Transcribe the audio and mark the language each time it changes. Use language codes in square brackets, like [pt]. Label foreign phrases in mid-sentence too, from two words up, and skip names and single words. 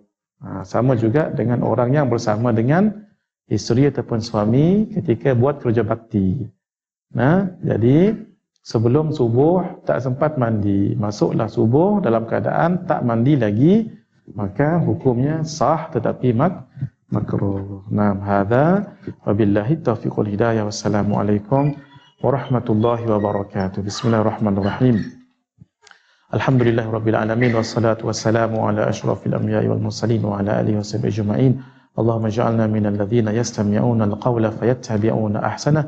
[ms] Sama juga dengan orang yang bersama dengan isteri ataupun suami ketika buat kerja bakti. Jadi sebelum subuh tak sempat mandi, masuklah subuh dalam keadaan tak mandi lagi, maka hukumnya sah tetapi makruh. [ar] هذا وبالله التوفيق والهداية. والسلام عليكم ورحمة الله وبركاته. بسم الله الرحمن الرحيم. الحمد لله رب العالمين والصلاة والسلام على أشرف الأنبياء والمرسلين وعلى آله وصحبه أجمعين. اللهم اجعلنا من الذين يستمعون القول فيتبعون أحسنه.